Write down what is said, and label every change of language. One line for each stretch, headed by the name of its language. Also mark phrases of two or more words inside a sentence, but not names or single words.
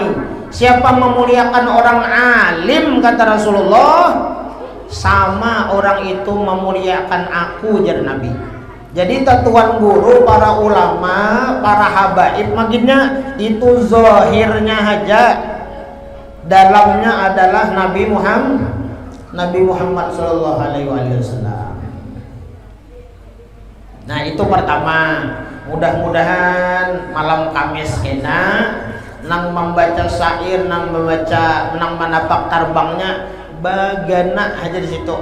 Indonesian: Siapa memuliakan orang alim, kata Rasulullah, sama orang itu memuliakan aku, jadi Nabi. Jadi tatuan guru, para ulama, para habaib, maksudnya itu zahirnya aja, dalamnya adalah Nabi Muhammad
Arabic: صلى الله عليه وسلم.
Indonesian: Nah itu pertama.
Banjar: Mudah-mudahan malam Kamis kena nang membaca syair, nang menapak tarbangnya bagana aja di situ.